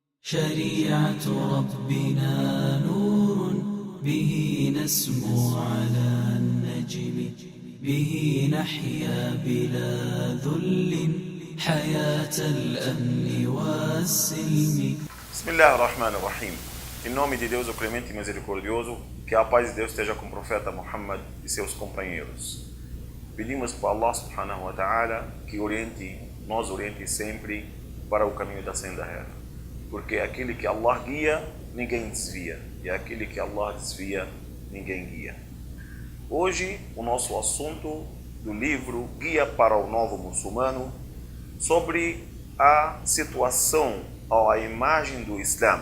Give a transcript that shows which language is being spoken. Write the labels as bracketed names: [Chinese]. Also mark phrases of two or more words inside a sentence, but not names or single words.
[Arabic] شريعة ربنا نور به نسمو على النجم به نحيا بلا ذل حياة الأمن والسلم. بسم الله الرحمن الرحيم. [Portuguese] Em nome de Deus, o clemente e misericordioso, que a paz de Deus esteja com o profeta Muhammad e seus companheiros. Pedimos para Allah [Arabic] سبحانه وتعالى [Portuguese] que nos oriente sempre para o caminho da senda reta. Porque aquele que Allah guia, ninguém desvia. E aquele que Allah desvia, ninguém guia. Hoje, o nosso assunto do livro Guia para o Novo Muçulmano sobre a situação ou a imagem do Islã.